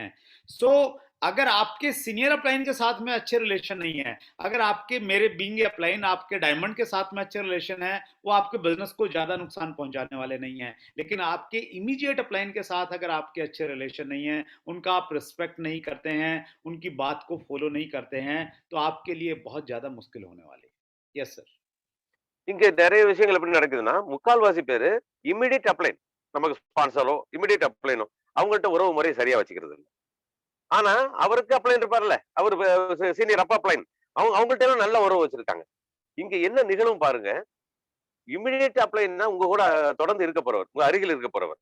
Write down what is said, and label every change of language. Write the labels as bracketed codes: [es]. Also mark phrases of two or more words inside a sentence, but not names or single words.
[hi] सो अगर आपके [en] senior upline [hi] के साथ में अच्छे रिलेशन नहीं है, अगर आपके मेरे [en] being upline [hi] आपके डायमंड के साथ में अच्छे रिलेशन है, वो आपके बिजनेस को ज्यादा नुकसान पहुंचाने वाले नहीं है। लेकिन आपके [en] immediate upline [hi] के साथ अगर आपके अच्छे रिलेशन नहीं है, उनका आप रिस्पेक्ट नहीं करते हैं, उनकी बात को फॉलो नहीं करते हैं, तो आपके लिए बहुत ज्यादा मुश्किल होने वाली है। [en] yes sir. [ta] இங்க நிறைய விஷயங்கள் எப்படி நடக்குதுன்னா, முக்கால்வாசி பேரு [en] immediate upline, [ta] நமக்கு ஸ்பான்சரோ [en] immediate upline-o [ta] அவங்கள்ட்ட உறவு முறையை சரியா வச்சுக்கிறது இல்லை. ஆனா அவருக்கு அப்ளைன் இருப்பார்ல, அவரு [en] senior upline, [ta] அவங்கள்ட்ட எல்லாம் நல்ல உறவு வச்சிருக்காங்க. இங்க என்ன நிகழும் பாருங்க, [en] immediate upline-na [ta] உங்க கூட தொடர்ந்து இருக்க போறவர், உங்க அருகில் இருக்க போறவர்.